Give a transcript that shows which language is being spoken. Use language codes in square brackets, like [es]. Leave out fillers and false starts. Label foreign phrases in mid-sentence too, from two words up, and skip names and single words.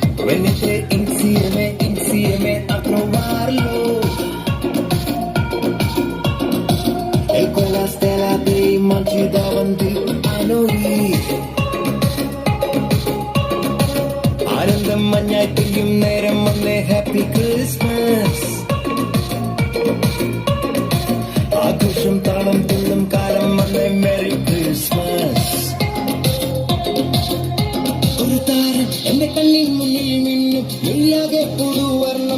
[it] Venite insieme a trovarlo. E quella stella dei mangi davanti a noi. [ml] ആനന്ദം മഞ്ഞായി പെയ്യും നേരം വന്നേ [en] Happy Christmas. [ml] ആഘോഷം താളം തുള്ളും കാലം വന്നേ [en] Merry Christmas. [ml] ഒരു താരം എന്റെ കണ്ണിൻ മുന്നിൽ മിന്നും നീയാകെ പുതുവർണ്ണം.